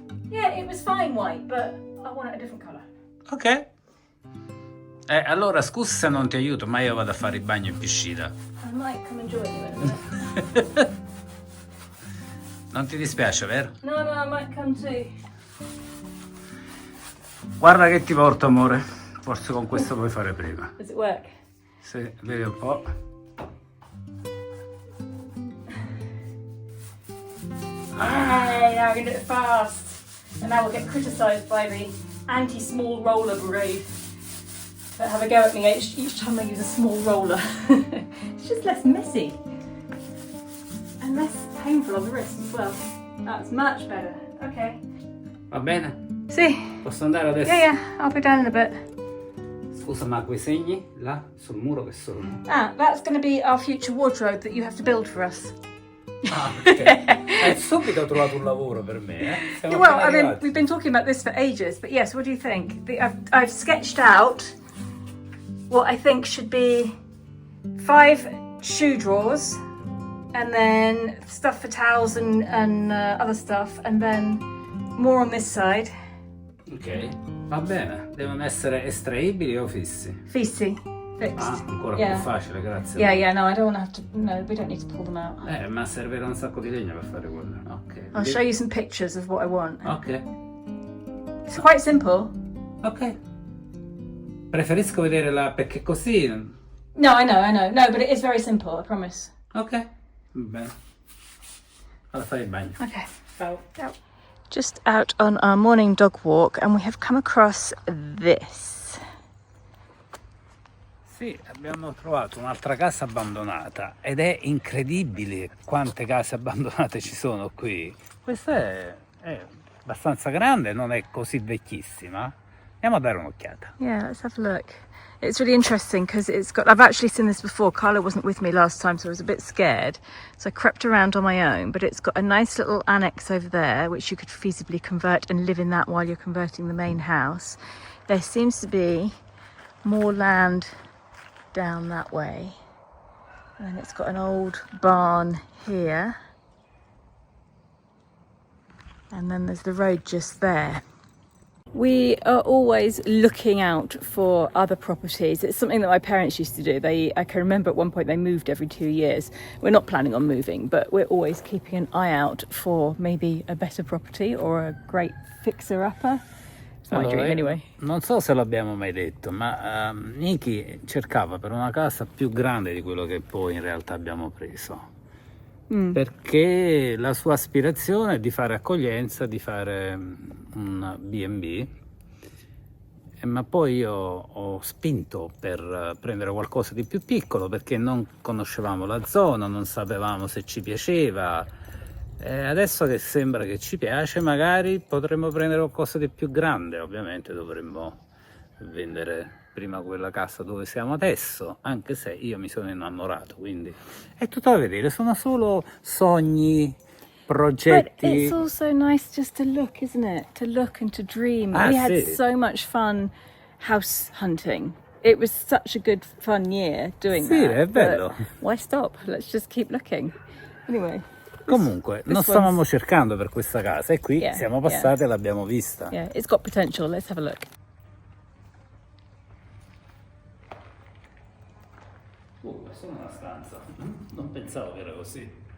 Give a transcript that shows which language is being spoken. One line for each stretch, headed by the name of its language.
English: Yeah, it was fine white, but I want it a different colour. Ok.
Italian: Allora scusa se non ti aiuto, ma io vado a fare il bagno in piscina.
English: I might come and join you in a minute.
Italian: Non ti dispiace, vero?
English: No, I might come too.
Italian: Guarda che ti porto, amore. Forse con questo puoi fare prima.
English: Does it work?
Italian: Sì, vedi un po'.
English: Hey, now we're going to do it fast. And now we'll get criticised by the anti-small roller brigade that have a go at me each time I use a small roller. It's just less messy. And less painful on the wrist as well. That's much better. Okay.
Italian: Va bene?
English: See?
Italian: Posso andare adesso?
English: Yeah, I'll be down in a bit.
Italian: Scusa, ma quei segni là sul muro che sono?
English: Ah, that's going to be our future wardrobe that you have to build for us. Ah, ok.
Italian: Hai subito trovato un lavoro per me, eh? Siamo
English: Well,
Italian: appena
English: I mean,
Italian: arrivati.
English: we've been talking about this for ages, but yes, what do you think? I've sketched out what I think should be 5 shoe drawers, and then stuff for towels and other stuff, and then more on this side.
Italian: Ok, va bene. Devono essere estraibili o fissi? Fissi,
English: fixed.
Italian: Ah, ancora
English: Yeah.
Italian: più facile, grazie.
English: Yeah, no, I don't want to have to. No, we don't need to pull them out.
Italian: Ma servirà un sacco di legno per fare quello. Ok.
English: I'll show you some pictures of what I want. Ok. It's quite simple.
Italian: Ok. Preferisco vedere la... perché così...
English: No, I know. No, but it is very simple, I promise.
Italian: Ok. Va bene. Vado a fare il bagno.
English: Okay. Ciao. Just out on our morning dog walk, and we have come across this.
Italian: Sì, abbiamo trovato un'altra casa abbandonata ed è incredibile quante case abbandonate ci sono qui. Questa è abbastanza grande, non è così vecchissima. Andiamo a dare un'occhiata. Yeah, let's have a look. It's really interesting because it's got. I've actually seen this before. Carla wasn't with me last time, so I was a bit scared. So I crept around on my own. But it's got a nice little annex over there, which you could feasibly convert and live in that while you're converting the main house. There seems to be more land down that way, and it's got an old barn here, and then there's the road just there. We are always looking out for other properties. It's something that my parents used to do. I can remember at one point they moved every 2 years. We're not planning on moving, but we're always keeping an eye out for maybe a better property or a great fixer-upper. It's my dream anyway. Non so se l'abbiamo mai detto, ma Nicki cercava per una casa più grande di quello che poi in realtà abbiamo preso. Perché la sua aspirazione è di fare accoglienza, di fare un B&B, ma poi io ho spinto per prendere qualcosa di più piccolo perché non conoscevamo la zona, non sapevamo se ci piaceva. Adesso che sembra che ci piace, magari potremmo prendere qualcosa di più grande. Ovviamente dovremmo vendere prima quella casa dove siamo adesso, anche se io mi sono innamorato, quindi è tutto da vedere, sono solo sogni, progetti.
English: But it's also nice just to look, isn't it? To look and to dream. We had
Italian: sì.
English: so much fun house hunting. It was such a good fun year doing
Italian: Sì,
English: that.
Italian: è bello.
English: But why stop? Let's just keep looking. Anyway.
Italian: Comunque, non stavamo cercando per questa casa e qui siamo passati e l'abbiamo vista.
English: Yeah, it's got potential. Let's have a look.
Italian: Questa è una stanza. Non pensavo che era così.